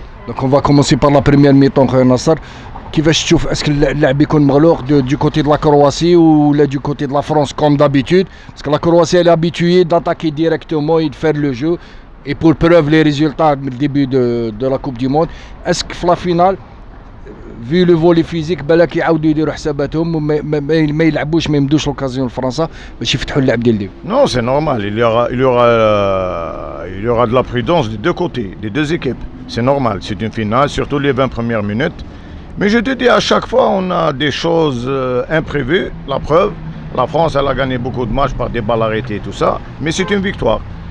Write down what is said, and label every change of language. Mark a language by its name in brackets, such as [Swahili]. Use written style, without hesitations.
[French] Donc on va commencer par la première mi-temps, Nasser. [Arabic] كيفاش تشوف اسكو اللاعب يكون مغلوق [French] du côté de la Croatie ou du côté de la France comme d'habitude, parce que la Croatie elle est habituée d'attaquer directement et de faire le jeu, et pour preuve les résultats du début de la Coupe du Monde. Est-ce que [Arabic] في [French] la finale vu le volet physique [Arabic] بالك يعاودوا يديروا حساباتهم وما يلعبوش ما يمدوش لوكازيون لفرنسا باش يفتحوا اللعب ديال اليوم؟ [French] Non, c'est normal, il y aura de la prudence des deux côtés, des deux équipes. C'est normal, c'est une finale, surtout les 20 premières minutes. Mais je te dis, à chaque fois, on a des choses imprévues. La preuve, la France, elle a gagné beaucoup de matchs par des balles arrêtées et tout ça. Mais c'est une victoire.